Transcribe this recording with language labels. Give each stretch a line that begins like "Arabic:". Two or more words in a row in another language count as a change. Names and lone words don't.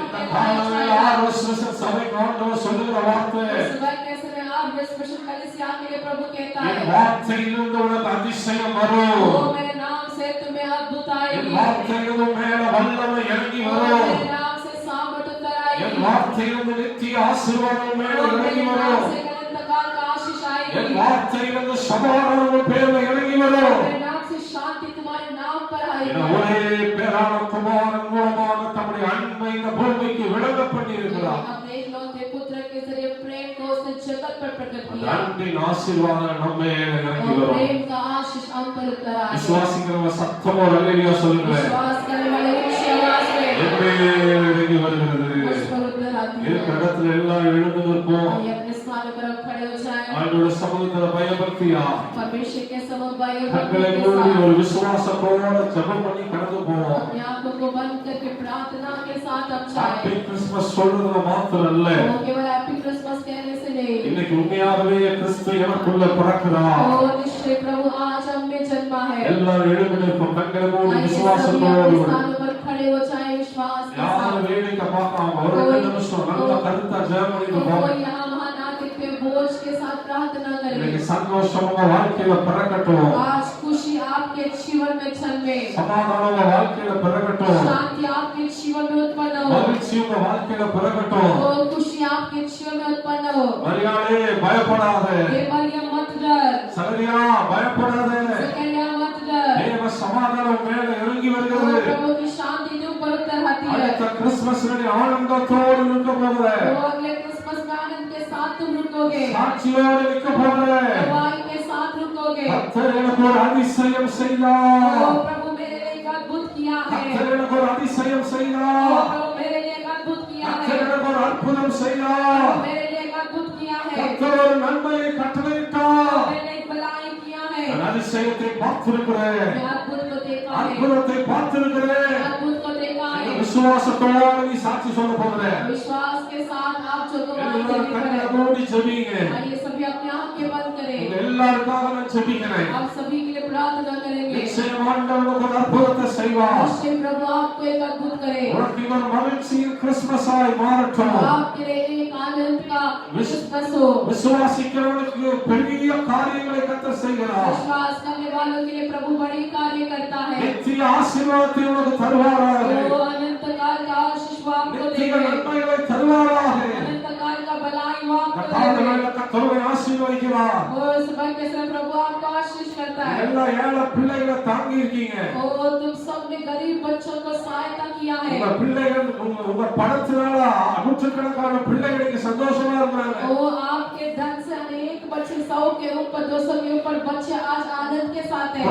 Tamil: இந்த
Hindi: कहलाया
Tamil: காலவேளை
Hindi: जाएगा।
Tamil: RSS சபைக்கு ஆண்டவர் சொல்லுகிற வார்த்தை,
Hindi: इस वक्त के समय आप स्पेशल कलीसिया के लिए प्रभु कहता
Tamil: என்
Hindi: है,
Tamil: வார்த்தையிலிருந்து உனக்கு அதிசயம் வரும்,
Hindi: वो मेरे नाम से तुम्हें अद्भुत
Tamil: என்
Hindi: आएगी,
Tamil: வார்த்தையிலிருந்து மேல வல்லமை இறங்கி
Hindi: और
Tamil: வரும்,
Hindi: मेरे नाम से सामर्थ उतर
Tamil: என்
Hindi: आएगी,
Tamil: வார்த்தையிலிருந்து நித்திய ஆசீர்வாதம் மேல
Hindi: और
Tamil: இறங்கி
Hindi: मेरे नाम
Tamil: வரும்,
Hindi: से अनंत काल का आशीष
Tamil: என்
Hindi: आएगी,
Tamil: வார்த்தையிலிருந்து சமாதானம் உங்கள் பேர்ல இறங்கி வரும்.
Hindi: मेरे नाम से शांति तुम्हारे नाम पर
Tamil: என
Hindi: आएगी।
Tamil: ஒரே பேரான குமாரன் மூலமாக தம்முடைய அன்பை இந்த பூமிக்கு விளங்க பண்ணி இருக்கிறார்.
Hindi: अपने इकलौते पुत्र के जरिए प्रेम को उसने जगत पर प्रकट
Tamil: அந்த
Hindi: किया
Tamil: அன்பின் ஆசீர்வாதம் நம்ம மேல இறங்கி
Hindi: और
Tamil: வரும்.
Hindi: प्रेम का आशीष हम पर उतर आए।
Tamil: விசுவாசிக்கிறவங்க சத்தமா ஒரு அல்லேலூயா சொல்லுங்க.
Hindi: विश्वास करने वाले ऊंची आवाज में
Tamil: என் மேல் இறங்கி வருகிறது.
Hindi: मुझ पर उतर आती है।
Tamil: இருக்கிற இடத்துல எல்லாரும் எழுந்து நிற்போம்.
Hindi: आइए अपने स्थानों पर अब खड़े हो जाएं।
Tamil: ஆண்டவருடைய சமூகத்துல பயபக்தியா
Hindi: परमेश्वर के समवाय
Tamil: கண்களை மூடி ஒரு விசுவாசத்தோட ஜெபம் பண்ணி கடந்து போவோம்.
Hindi: अपने आंखों को बंद करके प्रार्थना के साथ अब
Tamil: ஹாப்பி
Hindi: जाएं।
Tamil: கிறிஸ்துமஸ் சொல்றதுல மாத்திரம் இல்ல,
Hindi: वो केवल
English: Happy Christmas
Hindi: कहने से नहीं,
Tamil: இன்னைக்கு உண்மையாகவே கிறிஸ்து எனக்குள்ள பிறக்கிறார்.
Hindi: और निश्चय प्रभु आज हम में जन्मा है।
Tamil: எல்லாரும் எழுந்து நிற்போம். கண்களை மூடி
Hindi: आइए सभी
Tamil: விசுவாசத்தோடு
Hindi: अपने स्थानों पर खड़े हो जाएं विश्वास के
Tamil: யாரும்
Hindi: साथ।
Tamil: வேடிக்கை பார்க்காம ஒரு 2 நிமிஷம் நல்ல கருத்தா ஜெபம் பண்ணிட்டு போவோம்.
Hindi: कोई यहाँ वहाँ ना देखते बोझ के साथ प्रार्थना
Tamil: இன்னைக்கு
Hindi: करें।
Tamil: சந்தோஷம் உங்க வாழ்க்கையில பிறக்கட்டும்,
Hindi: आज खुशी आपके जीवन में जन्मे,
Tamil: சமாதானம் உங்க வாழ்க்கையில பிறக்கட்டும்,
Hindi: शांति आपके जीवन में उत्पन्न हो,
Tamil: மகிழ்ச்சி உங்க வாழ்க்கையில பிறக்கட்டும்.
Hindi: और खुशी आपके जीवन में उत्पन्न हो।
Tamil: மரியாளே பயப்படாதே,
Hindi: हे मरियम मत डर,
Tamil: சகரியா பயப்படாதே,
Hindi: सकैया मत डर,
Tamil: தேவ சமாதானம் மேல இறங்கி
Hindi: और
Tamil: வருகிறது.
Hindi: प्रभु की शांति जो ऊपर उतर आती है।
Tamil: அடுத்த கிறிஸ்துமஸ் ஆனந்தத்தோடு நிற்க போகிற,
Hindi: वो अगले क्रिसमस में आनंद के साथ तुम रुकोगे,
Tamil: சாட்சியோடு நிற்க போகிற,
Hindi: गवाही के साथ रुकोगे।
Tamil: கர்த்தர் எனக்கு ஒரு அதிசயம்
Hindi: ओ
Tamil: செய்தார்,
Hindi: प्रभु मेरे लिए एक अद्भुत किया है,
Tamil: கர்த்தர் எனக்கு ஒரு அதிசயம்
Hindi: ओ
Tamil: செய்தார்,
Hindi: प्रभु मेरे लिए एक अद्भुत किया है,
Tamil: கர்த்தர் எனக்கு ஒரு அற்புதம் செய்தார்,
Hindi: मेरे लिए एक अद्भुत किया है,
Tamil: கர்த்தர் ஒரு நன்மையை கட்டளையிட்டார்.
Hindi: मेरे लिए एक भलाई किया है।
Tamil: நான் அதிசயத்தை பார்த்திருக்கிறேன்,
Hindi: मैं अद्भुत को देखा है,
Tamil: அற்புதத்தை பார்த்திருக்கிறேன்.
Hindi: अद्भुत को देखा
Tamil: இந்த
Hindi: है।
Tamil: விசுவாசத்தோடு நீ சாட்சி சொல்ல போகிற.
Hindi: विश्वास के साथ आप जो गवाही
Tamil: எல்லாரும்
Hindi: देने
Tamil: கண்களை
Hindi: पर
Tamil: மூடி ஜெபிங்க.
Hindi: आइए सभी अपने आप के बंद
Tamil: உங்க
Hindi: करें।
Tamil: எல்லாருக்காக நான் ஜெபிக்கிறேன்.
Hindi: आप सभी के लिए प्रार्थना करेंगे।
Tamil: நிச்சயம் ஆண்டவர் ஒரு அற்புதத்தை செய்வார்.
Hindi: निश्चय प्रभु आपको एक अद्भुत करे,
Tamil: உனக்கு இவர் மகிழ்ச்சியின் கிறிஸ்மஸாய் மாறட்டும்.
Hindi: आपके लिए एक आनंद का क्रिसमस हो।
Tamil: விசுவாசிக்கிறவனுக்கு பெரிய காரியங்களை கர்த்தர் செய்கிறார்.
Hindi: विश्वास करने वालों के लिए प्रभु बड़ी कार्य करता है।
Tamil: நித்திய ஆசீர்வாதத்தை உனக்கு தருவாராக.
Hindi: वो अनंत काल का आशीष वो आपको
Tamil: நித்திய
Hindi: देगा,
Tamil: நன்மைகளை தருவாராக.
Hindi: अनंत काल का भलाई वो आपको
Tamil: கர்த்தாவே
Hindi: देगा।
Tamil: கர்த்தரை ஆசீர்வதிக்கிறார்.
Hindi: वो सुबह के समय प्रभु आपको आशीष करता है।
Tamil: எல்லா ஏழை பிள்ளைகளை தாங்கி இருக்கீங்க.
Hindi: ओ तुम सबने गरीब बच्चों को सहायता किया है।
Tamil: உங்க பிள்ளைகள் உங்க பணத்தினால நூற்றுக்கணக்கான பிள்ளைகள் இங்க சந்தோஷமா இருக்காங்க.
Hindi: ओ आपके धन से अनेक बच्चे 100 के ऊपर 200 के ऊपर बच्चे आज आनंद के साथ हैं।